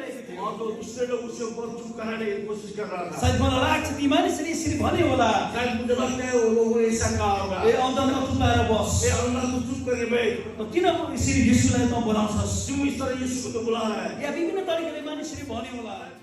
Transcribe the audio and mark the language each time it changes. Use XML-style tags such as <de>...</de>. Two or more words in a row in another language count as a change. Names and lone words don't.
<hi>और तो दूसरे लोग उसके ऊपर चुप कराने की कोशिश कर रहा था।</hi> <ne>सायद मलाई लाग्छ ती मानिसले यसरी भन्यो होला,</ne> <hi>शायद मुझे लगता है वो लोगों को ऐसा कहा होगा,</hi> <ne>ए अन्धमा तुलाएर बस,</ne> <hi>ए अल्लाह तू चुप करके बैठ,</hi> <ne>किन यसरी यीशुलाई त बोलाउँछस्?</ne> <hi>क्यों इस तरह यीशु को तो बुला रहा है? या</hi> <ne>विभिन्न तरिकाले मानिसले भन्यो होला।</ne>